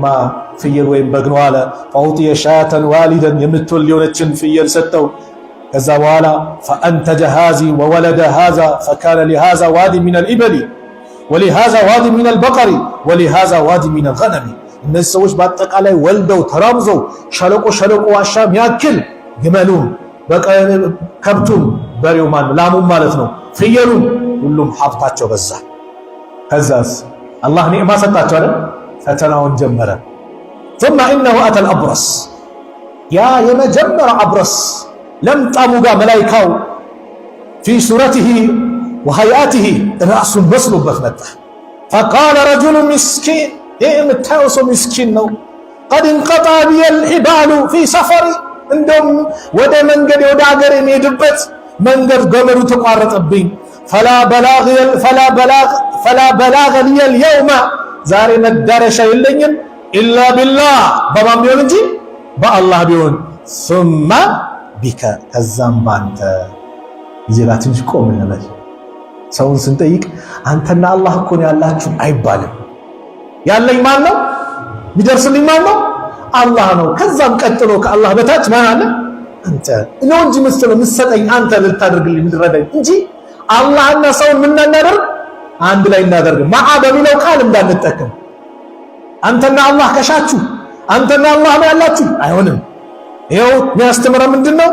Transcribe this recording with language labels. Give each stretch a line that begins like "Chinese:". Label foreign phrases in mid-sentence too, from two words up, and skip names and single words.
Amharic: ፍየል ወይም በግ ነው አለ።
Arabic: فأعطي شاة والدا
Amharic: የምትወልድ የሆነችን ፍየል ሰጠው። ከዛ በኋላ
Arabic: فأنتج هذان وولد هذا فكان لهذا واد من الإبل ولهذا واد من البقر ولهذا واد من الغنم
Amharic: እነዚህ ሰዎች በአጠቃላይ ወልደው ተራምዘው ሸለቆ ዋሻም ያክል ግመሉም ከብቱም በሬው ላሙም ማለት ነው ፍየሉም ሁሉም ሀብታቸው በዛ። ከዛስ አላህ ኒዕማ ሰጣቸው አይደል? ፈተናውን ጀመረ።
Arabic: ثم انه اتى الابرص
Amharic: ያ የመጀመሪያ አብረስ ለምጣሙ ጋር መላይካው
Arabic: في صورته وهيئته
Amharic: ራሱን መስሎበት መጣ።
Arabic: فقال رجل مسكين
Amharic: የምታየው ሰው ምስኪን ነው።
Arabic: قد انقطع بي الحبال في سفري
Amharic: እንደውም ወደ መንገድ ወደ ሀገር የሚሄድበት መንገድ ገመዱ ተቋረጠብኝ።
Arabic: فلا بلاغ لي اليوم
Amharic: ዛሬ መዳረሻ የለኝም
Arabic: إلا بالله
Amharic: በማን ቢሆን እንጂ በአላህ ቢሆን
Arabic: ثم بك
Amharic: ከዛም ባንተ ይዘላ ትንሽ ቆም እንበል። ሰውን ስንጠይቅ አንተና አላህ እኮ ነው ያላችሁ አይባልም። ያለኝ ማን ነው? የሚደርስልኝ ማን ነው? አላህ ነው። ከዛም ቀጥሎ ከአላህ በታች ማን አለ? አንተ ነው እንጂ ምሰጠኝ አንተ ልታደርግልኝ ምድረዳኝ እንጂ አላህና ሰውን ምን እናደርግ አንድ ላይ እናደርግ ማዓ በሚለው ቃል እንዳንጠቀም። አንተና አላህ ከሻችሁ አንተና አላህ ነው ያላችሁ አይሆንም። ይኸው የሚያስተምረው ምንድነው?